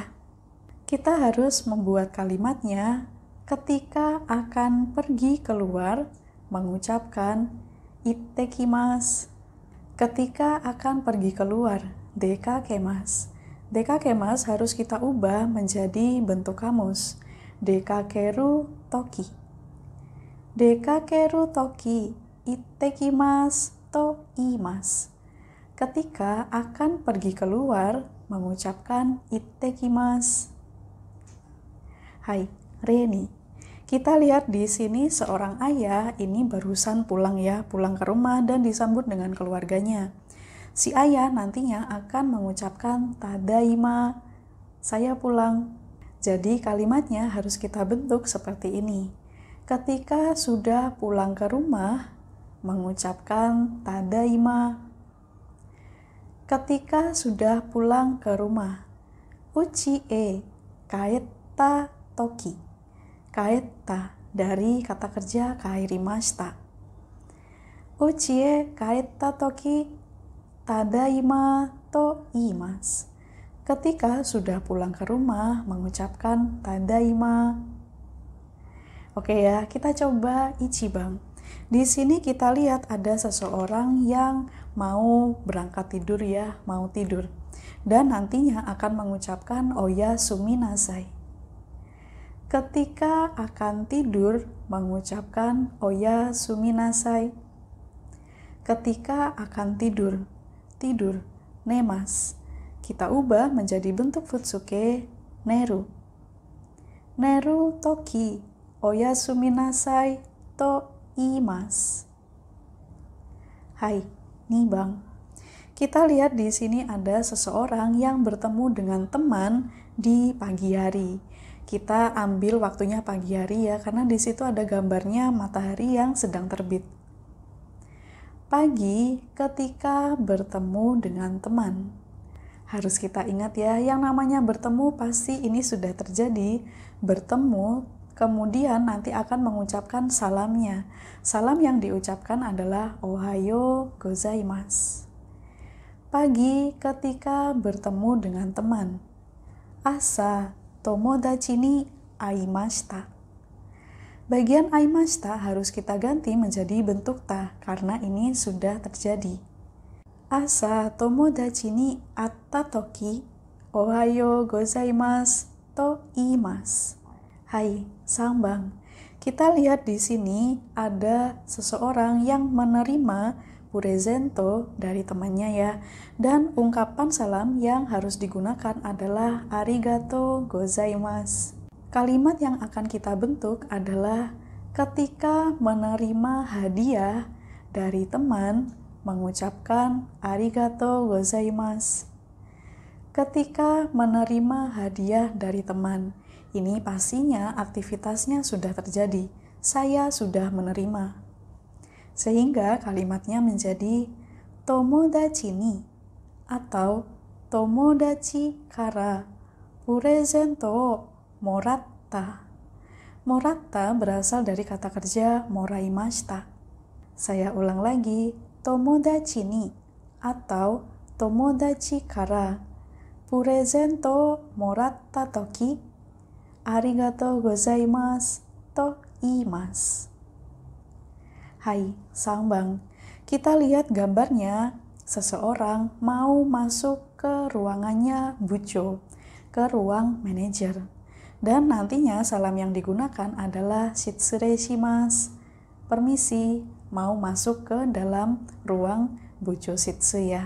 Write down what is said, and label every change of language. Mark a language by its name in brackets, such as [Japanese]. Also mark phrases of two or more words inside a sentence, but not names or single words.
[Indonesian] Kita harus membuat kalimatnya ketika akan pergi keluar, mengucapkan ittekimasu. Ketika akan pergi keluar, dekakemas. Dekakemas harus kita ubah menjadi bentuk kamus. [Japanese] 出かけるとき. 出かけるとき、いってきますといいます. [Indonesian] Ketika akan pergi keluar, mengucapkan ittekimasu. Hai, Reni. Kita lihat di sini seorang ayah ini barusan pulang ya, pulang ke rumah dan disambut dengan keluarganya. Si ayah nantinya akan mengucapkan tadaima, saya pulang. Jadi kalimatnya harus kita bentuk seperti ini. Ketika sudah pulang ke rumah, mengucapkan tadaima. Ketika sudah pulang ke rumah, [Japanese] うちへかえったとき. [Indonesian] Kaetta dari kata kerja kairimashita. [Japanese] うちへかえったときただいまといいます. [Indonesian] Ketika sudah pulang ke rumah, mengucapkan tadaima. Oke ya, kita coba ichibang. Di sini kita lihat ada seseorang yang mau berangkat tidur ya, mau tidur. Dan nantinya akan mengucapkan [Japanese] おやすみなさい. [Indonesian] Ketika akan tidur, mengucapkan [Japanese] おやすみなさい. [Indonesian] Ketika akan tidur, tidur, nemas. Kita ubah menjadi bentuk futsuke, neru. [Japanese] ねるとき、おやすみなさいといいます. [Indonesian] Hai, nibang. Kita lihat di sini ada seseorang yang bertemu dengan teman di pagi hari. Kita ambil waktunya pagi hari ya, karena di situ ada gambarnya matahari yang sedang terbit. Pagi ketika bertemu dengan teman. Harus kita ingat ya, yang namanya bertemu pasti ini sudah terjadi. Bertemu, kemudian nanti akan mengucapkan salamnya. Salam yang diucapkan adalah [Japanese] おはようございます. [Indonesian] Pagi ketika bertemu dengan teman. [Japanese] あさともだちにあいました. [Indonesian] Bagian aimashita harus kita ganti menjadi bentuk ta karena ini sudah terjadi. [Japanese] あさともだちにあったときおはようございますといいます. [Indonesian] Hai, sambang. Kita lihat di sini ada seseorang yang menerima purezento dari temannya ya. Dan ungkapan salam yang harus digunakan adalah [Japanese] ありがとうございます. [Indonesian] Kalimat yang akan kita bentuk adalah ketika menerima hadiah dari teman, mengucapkan [Japanese] ありがとうございます. [Indonesian] Ketika menerima hadiah dari teman, ini pastinya aktivitasnya sudah terjadi. Saya sudah menerima. Sehingga kalimatnya menjadi [Japanese] ともだちに [Indonesian] atau [Japanese] ともだちからプレゼントをもらった. [Indonesian] Moratta berasal dari kata kerja moraimashita. Saya ulang lagi, [Japanese] ともだちに [Indonesian] atau [Japanese] ともだちからプレゼントもらったときありがとうございますといいます. [Indonesian] Hai, Sangbang. Kita lihat gambarnya, seseorang mau masuk ke ruangannya Bucho, ke ruang manajer. Dan nantinya salam yang digunakan adalah [Japanese] しつれいします. [Indonesian] Permisi, mau masuk ke dalam ruang [Japanese] ぶちょうしつ [Indonesian] ya.